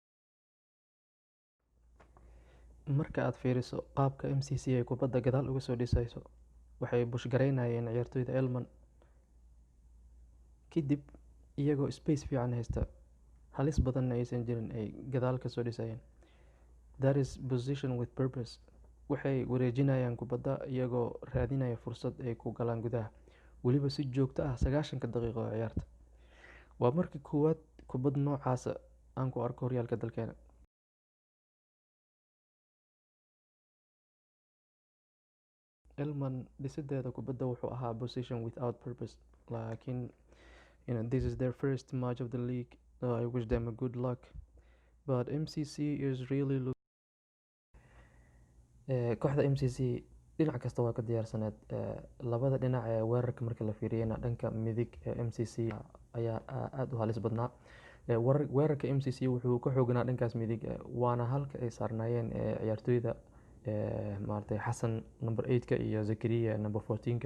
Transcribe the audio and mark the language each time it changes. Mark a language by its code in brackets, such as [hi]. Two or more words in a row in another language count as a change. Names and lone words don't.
[so] Marka aad fiiriso qaabka MCC ay kubadda gadaal uga soo dhisayso, waxay bushgaraynayeen ciyaartoyda Elman, kadib iyagoo space fiican haysta, halis badanna aysan jirin ay gadaal ka soo dhisayeen. [en] That is position with purpose. [so] Waxay wareejinayaan kubadda iyagoo raadinaya fursad ay ku galaan gudaha, weliba si joogto ah 90 daqiiqo oo ciyaarta. Waa markii koowaad kubad noocaasa aan ku arko horyaalka dalkeena. Elman dhisideeda kubadda wuxuu ahaa [en] position without purpose, [so] laakiin [en] this is their first match of the league. I wish them a good luck, but MCC is really [so] kooxda MCC dhinac kasta waa ka diyaarsaneed. Labada dhinac ee weerarka marka la fiiriyana, dhanka midig ee MCC ayaa aad u halis badnaa. Weerarka MCC wuxuu ka xooganaa dhankaas midig, waana halka ay saarnaayeen ciyaartoyda maartay Xasan number 8-ka iyo Zakariya number 14-ka.